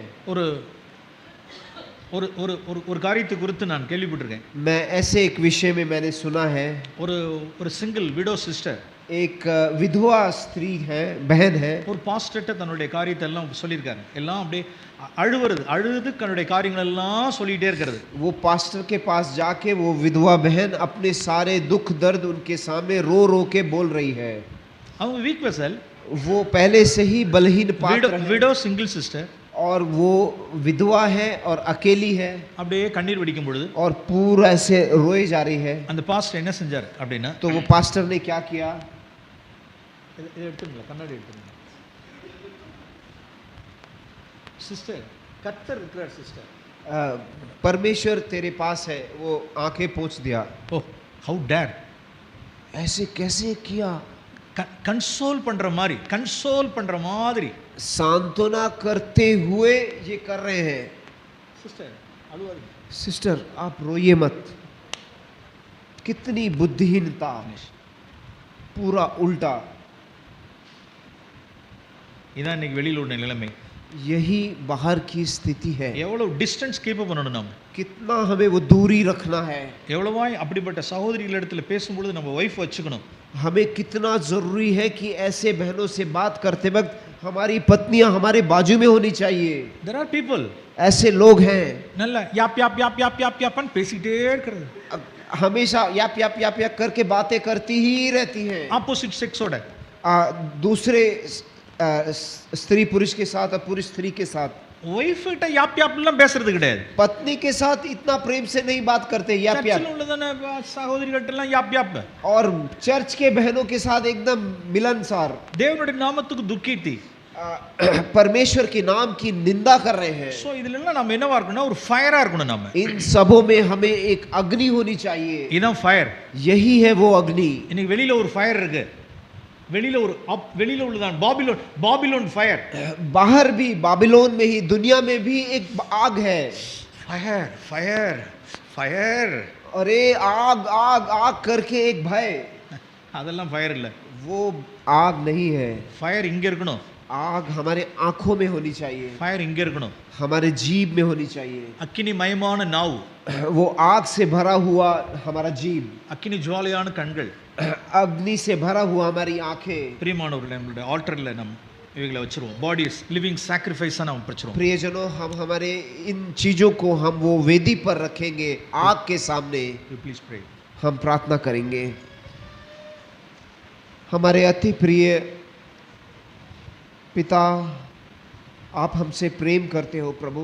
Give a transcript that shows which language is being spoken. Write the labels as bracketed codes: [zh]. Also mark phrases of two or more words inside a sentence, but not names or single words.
[ta] ஒரு ஒரு ஒரு ஒரு காரியத்தை குறித்து நான் கேள்விப்பட்டிருக்கேன். [hi] मैं ऐसे एक विषय में मैंने सुना है. [en] ஒரு single widow sister, [hi] एक विधवा स्त्री है, बहन है. [ta] ஒரு பாஸ்டர்ட்ட தன்னுடைய காரியத்தை எல்லாம் சொல்லியிருக்காரு. எல்லாம் அப்படியே அழுது தன்னுடைய காரியங்கள் எல்லாம் சொல்லிட்டே இருக்கிறது. [hi] वो पास्टर के पास जाके वो विधवा बहन अपने सारे दुख दर्द उनके सामने रो रो के बोल रही है. [en] அவங்க weak vessel, [hi] वो पहले से ही बलहीन पात्र है. [en] widow single sister, [hi] और वो विधवा है और अकेली है. [ta] அப்படியே கண்ணீர் வடிக்கும் பொழுது [hi] और पूरा ऐसे रोए जा रही है. [ta] அந்த பாஸ்டர் என்ன செஞ்சார் அப்படின்னா, [hi] तो वो पास्टर ने क्या किया? [ta] இதை எடுத்துங்களா, கண்ணாடி எடுத்துங்க. சிஸ்டர், கர்த்தர் இருக்கிறார் சிஸ்டர். [hi] परमेश्वर तेरे पास है. वो आंखें पोंछ दिया. [en] oh, how dare, [hi] ऐसे कैसे किया? [ta] கன்சோல் பண்ற மாதிரி [hi] सांत्वना करते हुए ये कर रहे हैं. [ta] சிஸ்டர் அழுவாதீங்க. [hi] सिस्टर, आप रोइए मत. कितनी बुद्धिहीनता, पूरा उल्टा. [ta] இதான் இன்னைக்கு வெளியில உள்ள நிலைமை. [hi] यही बाहर की स्थिति है. [ta] எவ்வளவு [en] distance keep [ta] பண்ணணும் நாம, [hi] कितना हमें वो दूरी रखना है. [ta] எவ்வளவாய் அப்படிப்பட்ட சகோதரிகள் இடத்துல பேசும்பொழுது நம்ம வைஃப் வச்சுக்கணும். [hi] हमें कितना जरूरी है कि ऐसे बहनों से बात करते वक्त हमारी पत्नियां हमारे बाजू में होनी चाहिए. [en] There are people, [hi] ऐसे लोग हैं, [ta] நல்ல யாப் யாப் யாப் யாப் யாப் யாப்னு பேசிட்டே இருக்கிறது. [hi] हमेशा याप याप याप याप करके बातें करती ही रहती हैं. [en] opposite sex, [hi] दूसरे स्त्री पुरुष के साथ और पुरुष स्त्री के साथ. [ta] வைஃப் கிட்ட யாப் யாப்லாம் பேசுறது கிடையாது. [hi] पत्नी के साथ इतना प्रेम से नहीं बात करते याप याप. [ta] சர்ச்சில் உள்ளதான சகோதரிகள்ட்ட எல்லாம் யாப் யாப். [hi] और चर्च के बहनों के साथ एकदम मिलनसार. [ta] தேவனுடைய நாமத்துக்கு துக்கித்தி, [hi] परमेश्वर के नाम की निंदा कर रहे हैं. [ta] சோ இதுல எல்லாம் நாம என்னவா இருக்கணும், ஒரு ஃபயரா இருக்கணும். நாம [hi] इन सबों में हमें एक अग्नि होनी चाहिए. [ta] இதான் ஃபயர். [hi] यही है वो अग्नि. [ta] இன்னைக்கு வெளியில ஒரு ஃபயர் இருக்கு. வெளியில உள்ளதான் பாபிலோன் ஃபயர். [hi] बाहर भी बाबिलोन में ही, दुनिया में भी एक आग है. [ta] ஃபயர். [hi] अरे आग आग आग करके एक भय. [ta] அதெல்லாம் ஃபயர் இல்ல. [hi] वो आग नहीं है. [ta] ஃபயர் இங்க இருக்கணும். [hi] आग हमारे आंखों में होनी चाहिए. [ta] ஃபயர் இங்க இருக்கணும். [hi] हमारे जीभ में होनी चाहिए. [ta] அக்கினி மயமான நாவு, [hi] वो आग से भरा हुआ हमारा जीभ. [ta] அக்கினி ஜுவாலையான கண்கள், [hi] अग्नि से भरा हुआ हमारी आंखें. [ta] பிரியமானவர்களே, நம்மளுடைய ஆல்டர்ல நம்ம இவைகளை வச்சிருவோம். [en] body is living sacrifice [ta] நம்ம வச்சிருவோம். [hi] प्रियजनों, हम हमारे इन चीजों को हम वो वेदी पर रखेंगे, आग के सामने. [en] please pray. [hi] हम प्रार्थना करेंगे. हमारे अति प्रिय पिता, आप हमसे प्रेम करते हो प्रभु.